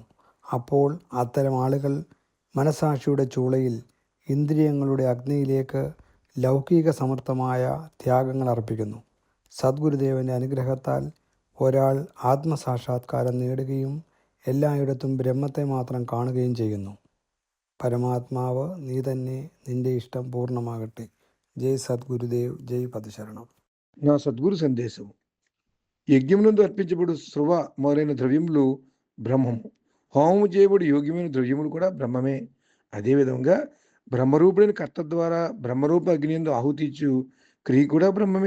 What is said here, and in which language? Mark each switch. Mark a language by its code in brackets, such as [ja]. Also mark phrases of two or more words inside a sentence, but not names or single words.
[ml] അപ്പോൾ അത്തരം ആളുകൾ മനസാക്ഷിയുടെ ചൂളയിൽ ഇന്ദ്രിയങ്ങളുടെ അഗ്നിയിലേക്ക് ലൗകിക സമർത്ഥമായ ത്യാഗങ്ങൾ അർപ്പിക്കുന്നു. സദ്ഗുരുദേവൻ്റെ അനുഗ്രഹത്താൽ ഒരാൾ ആത്മസാക്ഷാത്കാരം നേടുകയും എല്ലായിടത്തും ബ്രഹ്മത്തെ മാത്രം കാണുകയും ചെയ്യുന്നു. പരമാത്മാവ് നീ തന്നെ, നിന്റെ ഇഷ്ടം പൂർണ്ണമാകട്ടെ. [te] జై సద్గురుదేవ్, జై పదశరణం. నా సద్గురు సందేశము. యజ్ఞమునందు అర్పించబడు శృవ మొదలైన ద్రవ్యములు బ్రహ్మము. హోమము చేయబడి యోగ్యమైన ద్రవ్యములు కూడా బ్రహ్మమే. అదేవిధంగా బ్రహ్మరూపుడైన కర్త ద్వారా బ్రహ్మరూప అగ్నియందు ఆహుతి ఇచ్చు క్రియ కూడా బ్రహ్మమే.